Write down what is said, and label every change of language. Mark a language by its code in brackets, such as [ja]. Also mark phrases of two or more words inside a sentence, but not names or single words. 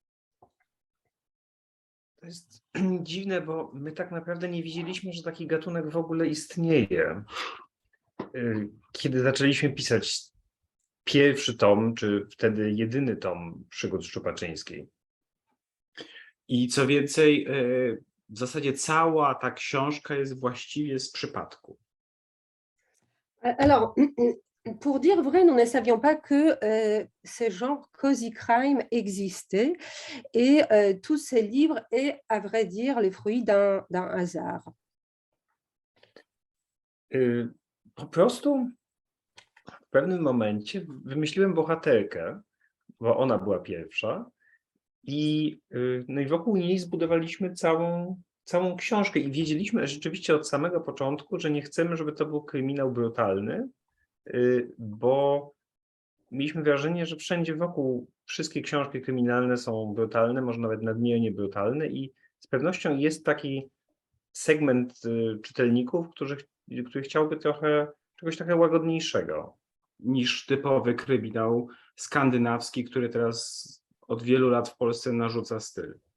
[pl] To jest dziwne, bo my tak naprawdę nie wiedzieliśmy, że taki gatunek w ogóle istnieje. Kiedy zaczęliśmy pisać pierwszy tom, czy wtedy jedyny tom Przygód Szczupaczyńskiej. I co więcej, w zasadzie cała ta książka jest właściwie z przypadku. [fr] Alors, pour dire vrai, nous ne savions pas que ce genre [en] cozy crime [fr] existait et tous ces livres est, à vrai dire, le fruit d'un hasard. [pl] Po prostu w pewnym momencie wymyśliłem bohaterkę, bo ona była pierwsza i wokół niej zbudowaliśmy całą książkę i wiedzieliśmy rzeczywiście od samego początku, że nie chcemy, żeby to był kryminał brutalny, bo mieliśmy wrażenie, że wszędzie wokół wszystkie książki kryminalne są brutalne, może nawet nadmiernie brutalne i z pewnością jest taki segment czytelników, który chciałby czegoś trochę łagodniejszego niż typowy kryminał skandynawski, który teraz od wielu lat w Polsce narzuca styl.